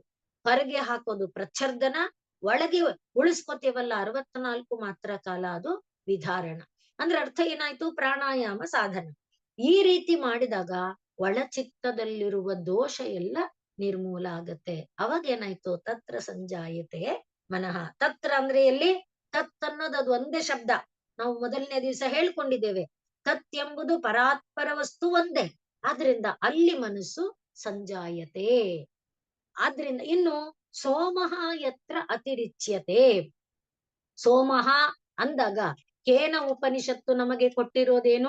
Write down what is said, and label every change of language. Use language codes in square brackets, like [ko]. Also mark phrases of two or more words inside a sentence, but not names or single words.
[kn] ಹೊರಗೆ ಹಾಕೋದು ಪ್ರಚ್ಛರ್ದನ, ಒಳಗೆ ಉಳಿಸ್ಕೊತೀವಲ್ಲ 64 ಮಾತ್ರ ಕಾಲ, ಅದು ವಿಧಾರಣ. ಅಂದ್ರೆ ಅರ್ಥ ಏನಾಯ್ತು? ಪ್ರಾಣಾಯಾಮ ಸಾಧನ. ಈ ರೀತಿ ಮಾಡಿದಾಗ ಒಳಚಿತ್ತದಲ್ಲಿರುವ ದೋಷ ಎಲ್ಲ ನಿರ್ಮೂಲ ಆಗತ್ತೆ. ಅವಾಗ ಏನಾಯ್ತು? [sa] ತತ್ರ ಸಂಜಾಯತೆ ಮನಃ. [kn] ತತ್ರ ಅಂದ್ರೆ ಎಲ್ಲಿ? ತತ್ ಅನ್ನೋದು ಅದು ಒಂದೇ ಶಬ್ದ. ನಾವು ಮೊದಲನೇ ದಿವಸ ಹೇಳ್ಕೊಂಡಿದ್ದೇವೆ, ತತ್ ಎಂಬುದು ಪರಾತ್ಪರ ವಸ್ತು ಒಂದೇ. ಆದ್ರಿಂದ ಅಲ್ಲಿ ಮನಸ್ಸು ಸಂಜಾಯತೆ. ಆದ್ರಿಂದ ಇನ್ನು [sa] ಸೋಮಃ ಯತ್ರ ಅತಿರಿಚ್ಯತೆ. [kn] ಸೋಮಃ ಅಂದಾಗ ಕೇನ ಉಪನಿಷತ್ತು ನಮಗೆ ಕೊಟ್ಟಿರೋದೇನು?